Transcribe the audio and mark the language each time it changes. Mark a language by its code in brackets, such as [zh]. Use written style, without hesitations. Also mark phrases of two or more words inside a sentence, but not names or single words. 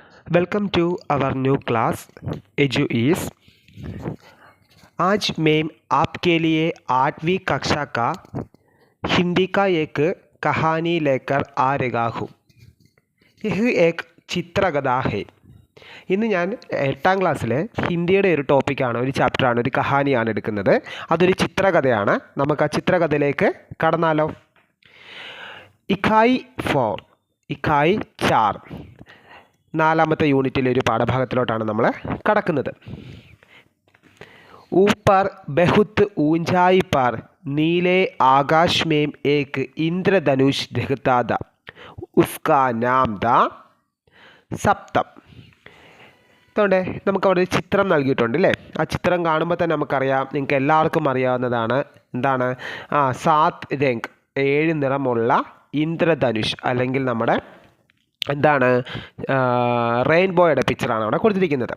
[en] welcome to our new class Edu Ease. [hi] आज मैं आपके लिए 8वीं कक्षा का हिंदी का एक कहानी लेकर आ रहा हूँ। यह एक चित्रकथा है। [ml] ഇന്ന് ഞാൻ 8ാം ക്ലാസ്സിലെ ഹിന്ദിയുടെ ഒരു ടോപ്പിക്കാണ്, ഒരു ചാപ്റ്ററാണ്, ഒരു കഹാനിയാണ് എടുക്കുന്നത്. അതൊരു ചിത്രകഥയാണ്. നമുക്ക് ആ ചിത്രകഥയിലേക്ക് കടന്നാലോ. ഇക്കായി 4, ഇക്കായി 4 നാലാമത്തെ യൂണിറ്റിലെ ഒരു പാഠഭാഗത്തിലോട്ടാണ് നമ്മൾ കടക്കുന്നത്. [hi] ऊपर बहुत ऊंचाई पर नीले आकाश में एक इंद्रधनुष दिखता था, उसका नाम था സപ്തം. [ml] അതുകൊണ്ട് നമുക്കവിടെ ഒരു ചിത്രം നൽകിയിട്ടുണ്ട് അല്ലേ. ആ ചിത്രം കാണുമ്പോൾ തന്നെ നമുക്കറിയാം, നിങ്ങൾക്ക് എല്ലാവർക്കും അറിയാവുന്നതാണ്. എന്താണ്? [hi] सात रंग, [ml] 7 നിറമുള്ള ഇന്ദ്രധനുഷ്, അല്ലെങ്കിൽ നമ്മുടെ എന്താണ്, റെയിൻബോയുടെ പിക്ചറാണ് അവിടെ കൊടുത്തിരിക്കുന്നത്.